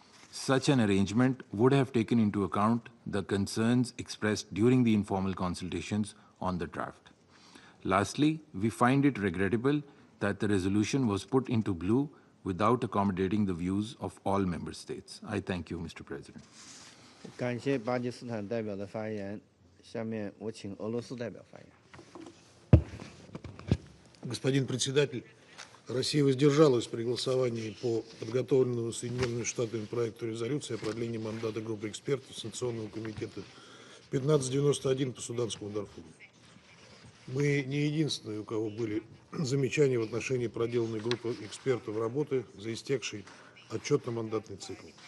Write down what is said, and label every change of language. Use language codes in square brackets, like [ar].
[en] Such an arrangement would have taken into account the concerns expressed during the informal consultations on the draft. Lastly, we find it regrettable that the resolution was put into blue without accommodating the views of all member states. I thank you, Mr. President. [zh] 感谢巴基斯坦代表的发言。下面我请俄罗斯代表发言。 [ru] Господин председатель, Россия воздержалась при голосовании по подготовленному Соединенными Штатами проекту резолюции о продлении мандата группы экспертов Санкционного комитета 1591 по Суданскому Дарфуру. Мы не единственные, у кого были замечания в отношении проделанной группы экспертов работы за истекший отчетно-мандатный цикл.